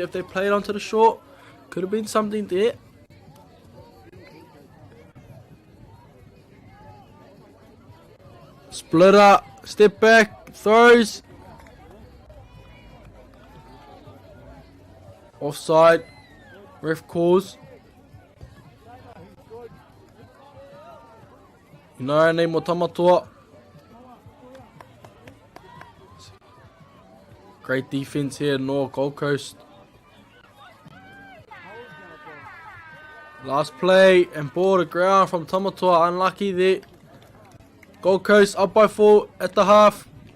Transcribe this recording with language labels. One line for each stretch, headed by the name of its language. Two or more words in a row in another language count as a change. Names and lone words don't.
English: If they played onto the short, could have been something there. Splitter, step back, throws. Offside. Ref calls.
Māori: Inoa nei mo Tamatoa.
English: Great defense here, North Gold Coast. Last play and ball to ground from Tamatoa. Unlucky there. Gold Coast up by 4 at the half.